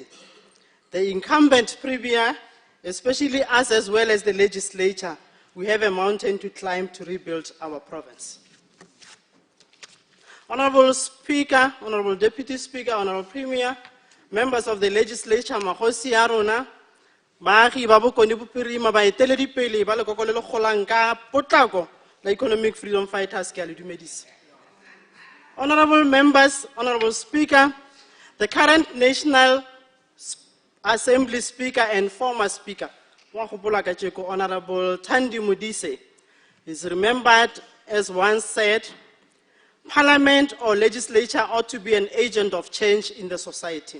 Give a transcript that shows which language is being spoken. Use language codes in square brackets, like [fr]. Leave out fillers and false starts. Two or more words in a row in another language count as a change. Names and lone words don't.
[en] The incumbent Premier, especially us as well as the legislature, we have a mountain to climb to rebuild our province. Honorable Speaker, Honorable Deputy Speaker, Honorable Premier, members of the legislature, [tn] Mahosi Arona, Baagi ba bokone bophirima ba eteledipele ba lekoko le le golang ka potlako la economic freedom fighters ke a le dumedisa. [en] Honorable members, Honorable Speaker, the current National Assembly Speaker and former Speaker, Honorable Thandi Modise, is remembered as once said, Parliament or legislature ought to be an agent of change in the society.